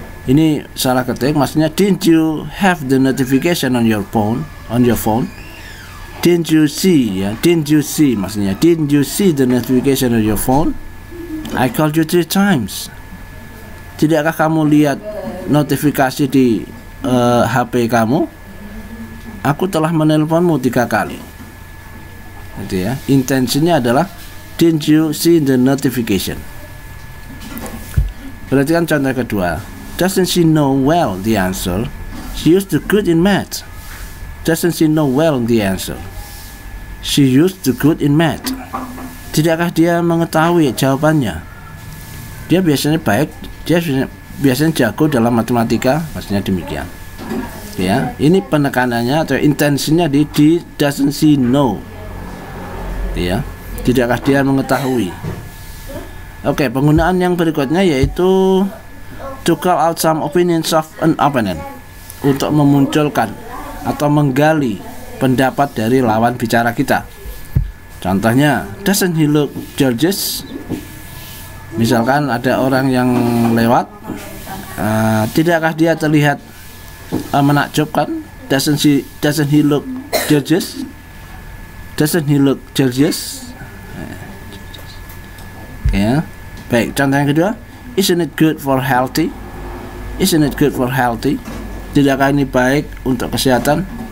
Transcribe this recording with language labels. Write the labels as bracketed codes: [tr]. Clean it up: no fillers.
[id] Ini salah ketik, maksudnya [en] didn't you have the notification on your phone? Didn't you see, ya? Didn't you see, maksudnya didn't you see the notification on your phone? I called you 3 times. [id] Tidakkah kamu lihat notifikasi di HP kamu? Aku telah menelponmu 3 kali. Gitu ya. Intensinya adalah [en] didn't you see the notification? [id] Perhatikan contoh kedua. [en] Doesn't she know well the answer? She used to good in math. Doesn't she know well the answer? She used to good in math. [id] Tidakkah dia mengetahui jawabannya? Dia biasanya baik, dia biasanya jago dalam matematika, maksudnya demikian. Ya, ini penekanannya atau intensinya di [en] doesn't she know. [id] Ya, tidakkah dia mengetahui? Oke, penggunaan yang berikutnya yaitu [en] to call out some opinions of an opponent, [id] untuk memunculkan atau menggali pendapat dari lawan bicara kita. Contohnya, [en] doesn't he look gorgeous? [id] Misalkan ada orang yang lewat, tidakkah dia terlihat menakjubkan? [en] Doesn't he look gorgeous? Doesn't he look gorgeous? [id] Ya, baik. Contoh yang kedua, [en] isn't it good for healthy? Isn't it good for healthy? [id] Tidakkah ini baik untuk kesehatan?